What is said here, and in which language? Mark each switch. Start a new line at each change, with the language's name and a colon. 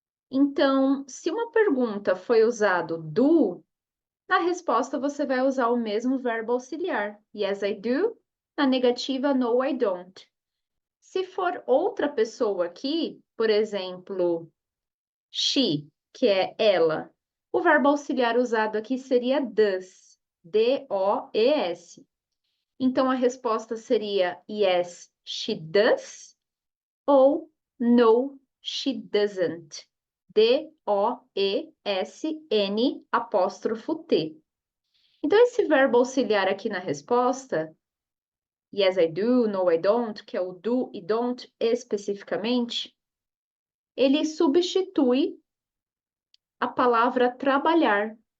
Portuguese: Então, se uma pergunta foi usado do, na resposta você vai usar o mesmo verbo auxiliar.
English: Yes, I do.
Portuguese: Na negativa,
English: no, I don't.
Portuguese: Se for outra pessoa aqui, por exemplo, she, que é ela, o verbo auxiliar usado aqui seria does, D-O-E-S. Então a resposta seria
English: yes, she does
Portuguese: ou
English: no, she doesn't.
Portuguese: D-O-E-S-N apóstrofo T. Então esse verbo auxiliar aqui na resposta,
English: yes, I do, no, I don't,
Portuguese: que é o do e don't especificamente, ele substitui a palavra trabalhar.